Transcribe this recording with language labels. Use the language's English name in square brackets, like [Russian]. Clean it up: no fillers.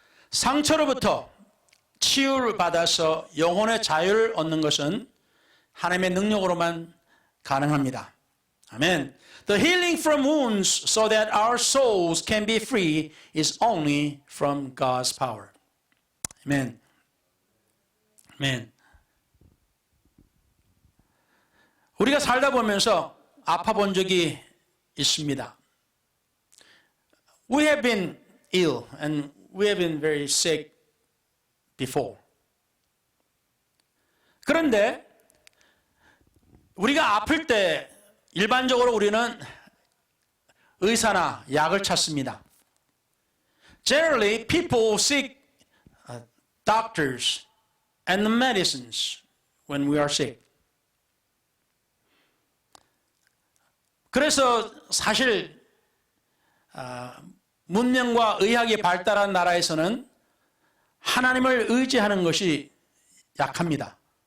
[Korean] 상처로부터 치유를 받아서 영혼의 자유를 얻는 것은 하나님의 능력으로만 가능합니다. 아멘. [English] The healing from wounds so that our souls can be free is only from God's power. [Korean] 아멘. 아멘. 우리가 살다 보면서 아파 본 적이 있습니다. [English] We have been ill and we have been very sick before. [Korean] 그런데 우리가 아플 때 일반적으로 우리는 의사나 약을 찾습니다. [English] Generally, people seek doctors and medicines when we are sick. [Korean] 그래서 사실 문명과 의학이 발달한 나라에서는 하나님을 의지하는 것이 약합니다.